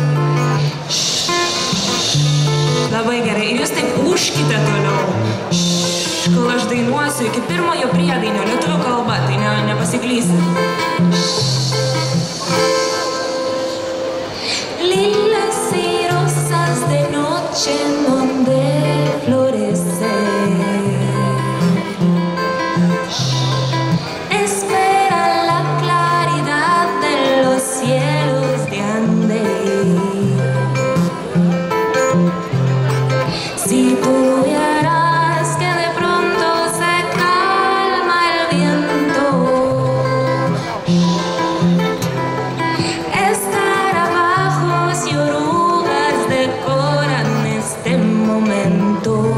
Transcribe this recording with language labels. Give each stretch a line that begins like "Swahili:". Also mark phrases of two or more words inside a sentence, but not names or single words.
Lithuanian: Labai gerai. Ir jūs taip ūžkite toliau. Kol aš dainuosiu iki pirmojo priedainio lietuvių kalba, tai nepasiklysit.
Spanish: Lilas y rosas de noche en donde florece. Espera la claridad de los cielos de Andes. Si tuvieras que de pronto se calma el viento, escarabajos y orugas decoran este momento.